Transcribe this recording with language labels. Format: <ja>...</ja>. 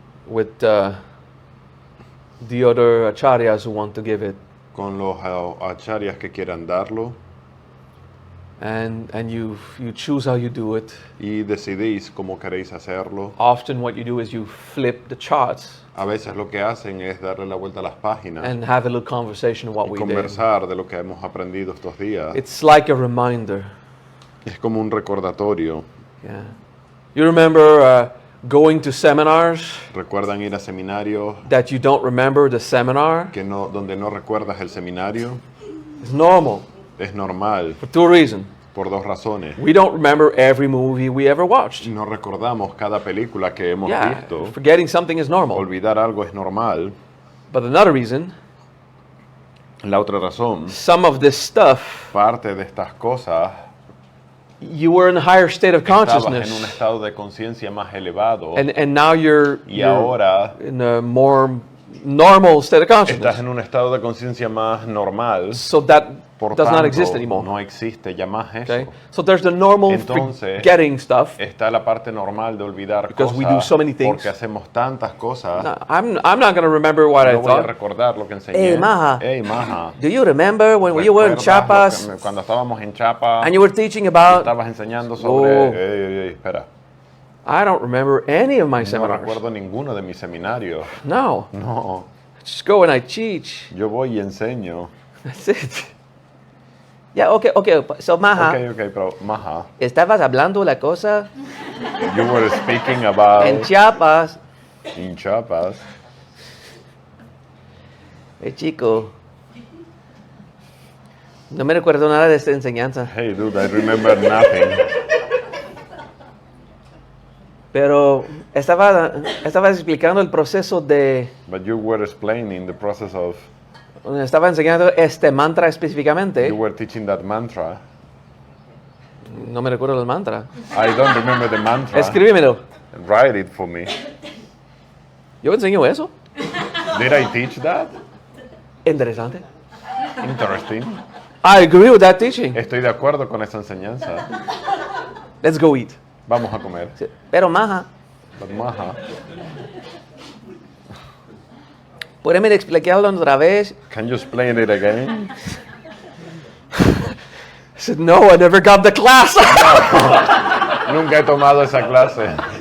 <en>with the other acharyas who want to give it.</en> <es>con los acharyas que quieran darlo</es> <en>And you choose how you do it.</en> <es>y decidís cómo queréis hacerlo.</es> <en>Often what you do is you flip the charts</en> <es>A veces lo que hacen es darle la vuelta a las páginas</es> <en>and have a little conversation of what</en> <es>y</es> <en>we did.</en> <es>conversar de lo que hemos aprendido estos días.</es> <en>It's like a reminder.</en> <es>Es como un recordatorio.</es> <en>Yeah. You remember going to seminars</en> <es>¿Recuerdan ir a seminarios</es> <en>that you don't remember the seminar?</en> <es>donde no recuerdas el seminario?</es> <en>It's normal</en> <es>Es normal,</es> <en>for two reasons.</en> <es>por dos razones.</es> <en>We don't remember every movie we ever watched.</en> <es>No recordamos cada película que hemos</es> <en>Yeah,</en> <es>visto.</es> <en>forgetting something is normal.</en> <es>Olvidar algo es normal.</es> <en>But another reason,</en> <es>La otra razón,</es> <en>some of this stuff,</en> <es>parte de estas cosas,</es> <en>you were in a higher state of</en> <es>estabas en un</es> <en>consciousness,</en> <es>estado de conciencia más elevado</es> <en>and now you're</en> <es>ahora</es> <en>in a more normal state of</en> <es>estás</es> <en>consciousness.</en> <es>en un estado de conciencia más normal.</es> <en>So that</en> <es>Por</es> <en>does not</en> <es>tanto,</es> <en>exist anymore.</en> <es>no existe ya más eso.</es> <en>Okay? So there's the normal</en> <es>Entonces,</es> <en>forgetting stuff.</en> <es>Está la parte normal de olvidar</es> <en>Because we</en> <es>cosas</es> <en>do so many things.</en> <es>porque hacemos tantas cosas.</es> <en>No, I'm not going to remember what I</en> <es>No voy a</es> <en>thought.</en> <es>recordar lo que enseñé.</es> <en>Hey, Maja. Hey, Maja. Do you remember when you were in</en> <es>¿Recuerdas</es> <en>Chiapas</en> <es>cuando estábamos en Chiapas</es> <en>and you were teaching</en> <es>y</es> <en>about?</en> <es>estabas enseñando sobre... Oh. Ey, espera.</es> <en>I don't remember any of my</en> <es>No</es> <en>seminars.</en> <es>recuerdo ninguno de mis seminarios.</es> <en>No,</en> <es>No.</es> <en>just go and I teach.</en> <es>Yo voy y enseño.</es> <en>That's it. Yeah, okay. So Maha,</en> <es>Ok, pero Maja, estabas hablando la cosa</es> <en>you were speaking about</en> <es>en Chiapas.</es> <en>in Chiapas.</en> <es>Chico, no me recuerdo nada de esta enseñanza.</es> <en>Hey, dude, I remember nothing.</en> <es>Pero estaba explicando el proceso de...</es> <en>But you were explaining the process of...</en> <es>Estaba enseñando este mantra específicamente.</es> <en>You were teaching that mantra.</en> <es>No me recuerdo el mantra.</es> <en>I don't remember the mantra.</en> <es>Escríbemelo.</es> <en>Write it for me.</en> <es>¿Yo enseño eso?</es> <en>Did I teach that?</en> <es>Interesante.</es> <en>Interesting. I agree with that teaching.</en> <es>Estoy de acuerdo con esa enseñanza.</es> <en>Let's go eat.</en> <es>Vamos a comer. Pero maja, Maja. ¿puedes explicarlo otra vez?</es> <en>Can you explain it again? I said, no, I never got the class.</en> <es>Nunca he tomado esa clase.</es>